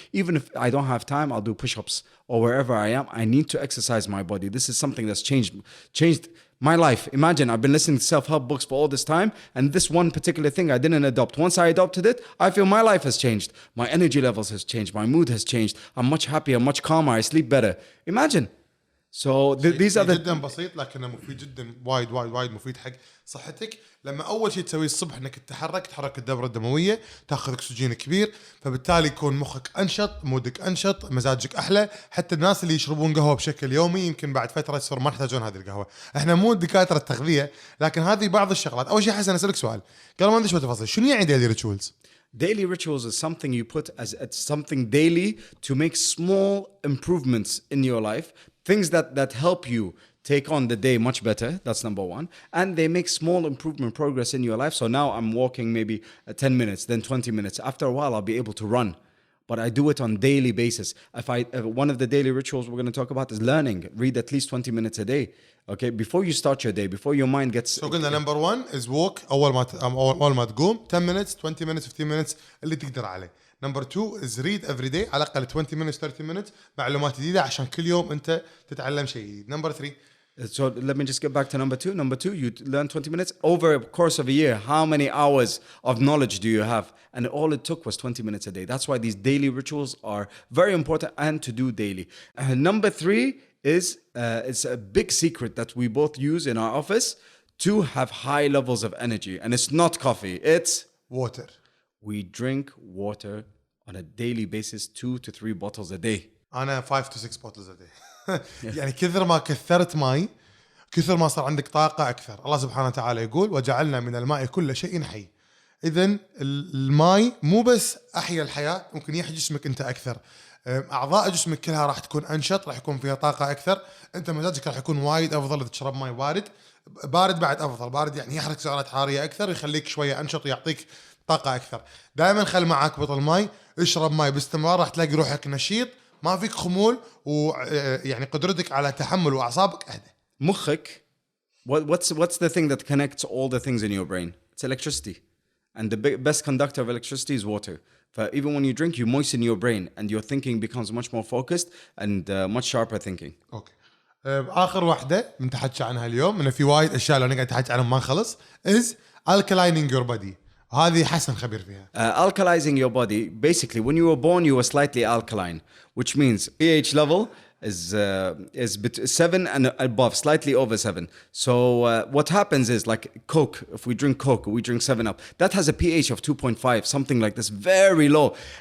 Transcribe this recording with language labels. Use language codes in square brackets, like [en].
[en] Even if I don't have time, I'll do push-ups or wherever I am. I need to exercise my body. This is something that's changed my life. Imagine, I've been listening to self-help books for all this time, and this one particular thing I didn't adopt. Once I adopted it, I feel my life has changed. My energy levels has changed. My mood has changed. I'm much happier, much calmer. I sleep better. Imagine. So these are the [ar] جدا بسيط لكنه مفيد جدا، وايد مفيد حق صحتك. لما اول شيء تسويه الصبح انك تحرك الدورة الدموية، تاخذ اكسجين كبير، فبالتالي يكون مخك انشط، مودك انشط، مزاجك احلى. حتى الناس اللي يشربون قهوة بشكل يومي يمكن بعد فترة يصير ما يحتاجون هذه القهوة. احنا مو دكاترة تغذية، لكن هذه بعض الشغلات. اول شيء حسن اسالك سؤال قبل ما ندش بالتفاصيل، شنو يعني daily rituals؟ [en] Daily rituals is something you put as something daily to make small improvements in your life. Things that help you take on the day much better. That's number one. And they make small improvement progress in your life. So now I'm walking maybe 10 minutes, then 20 minutes. After a while, I'll be able to run. but I do it on daily basis. One of the daily rituals we're going to talk about is learning. Read at least 20 minutes a day. Okay, before you start your day, before your mind gets. So [ar] قلنا [en] number 1 is walk [ar] أول ما تقوم [en] 10 minutes 20 minutes 15 minutes [ar] اللي تقدر عليه. [en] Number 2 is read every day [ar] على الأقل [en] 20 minutes 30 minutes [ar] معلومات جديدة عشان كل يوم أنت تتعلم شيء جديد. [en] Number 3. So let me just get back to number 2. Number 2, you learn 20 minutes. Over a course of a year, how many hours of knowledge do you have? And all it took was 20 minutes a day. That's why these daily rituals are very important and to do daily. Number 3 is it's a big secret that we both use in our office to have high levels of energy. And it's not coffee, it's water. We drink water on a daily basis, 2 to 3 bottles a day. [ar] أنا [en] 5 to 6 bottles a day. [ar] يعني كثر ما كثرت ماي كثر ما صار عندك طاقة أكثر. الله سبحانه وتعالى يقول وجعلنا من الماء كل شيء حي. إذن الماي مو بس أحيا الحياة، ممكن يحيي جسمك أنت أكثر. أعضاء جسمك كلها راح تكون أنشط، راح يكون فيها طاقة أكثر. أنت مزاجك راح يكون وايد أفضل إذا تشرب ماي بارد بعد أفضل. بارد يعني يحرق سعرات حرارية أكثر، يخليك شوية أنشط ويعطيك طاقة أكثر. دائما خل معك بطل ماي، اشرب ماي باستمرار، راح تلاقي روحك نشيط، ما فيك خمول، ويعني قدرتك على تحمل وأعصابك أهدى. مخك, [en] what's the thing that connects all the things in your brain? It's electricity. And the best conductor of electricity is water. Even when you drink, you moisten your brain and your thinking becomes much more focused and much sharper thinking. Okay. [ar] آخر واحدة بنتحكي عنها اليوم، إنه في وايد أشياء لو نقعد نتحكي عنهم ما نخلص، [en] is alkalining your body. [ar] هذه حسن خبير فيها. [en] Alkalizing your body, basically when you were born you were slightly alkaline, which means pH level is 7 and above, slightly over 7. So what happens is, like Coke, if we drink Coke, we drink 7-Up, that has a pH of 2.5, something like this, very low.